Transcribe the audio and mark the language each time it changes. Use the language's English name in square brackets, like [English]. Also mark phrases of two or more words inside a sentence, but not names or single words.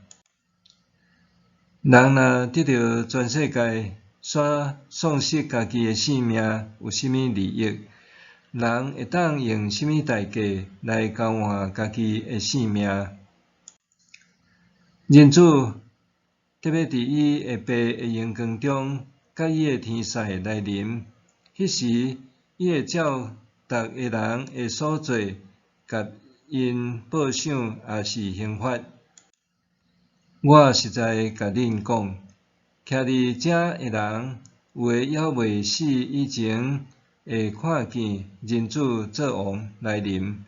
[Min Nan Chinese] 人若得到全世界，却丧失家己的性命，有甚物利益？人会当用甚物代价来交换家己的性命？人子特别伫伊下爸的荣光中，甲伊的天使来临。迄时，伊会照逐个人的所做，甲因报赏，也是刑罚。我实在甲恁讲，徛伫遮的人，有诶还未死以前，会看见人子做王来临。